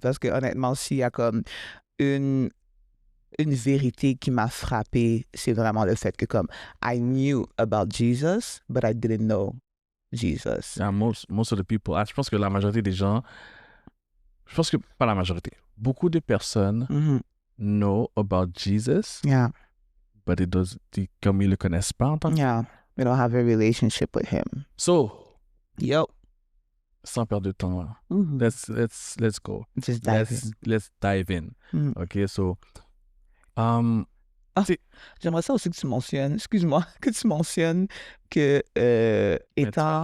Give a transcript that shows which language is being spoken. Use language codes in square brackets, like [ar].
[fr] Parce que honnêtement, s'il y a comme une vérité qui m'a frappée, c'est vraiment le fait que comme, [en] I knew about Jesus, but I didn't know Jesus. Yeah, most of the people. [fr] Je pense que la majorité des gens, je pense que pas la majorité, beaucoup de personnes [en] know about Jesus, but [fr] comme ils le connaissent pas en tant que... [en] They don't have a relationship with him. [fr] So, sans perdre de temps, là. [en] Let's go. Just dive in. Let's dive in. OK, so... [fr] J'aimerais ça aussi que tu mentionnes, excuse-moi, que tu mentionnes que étant...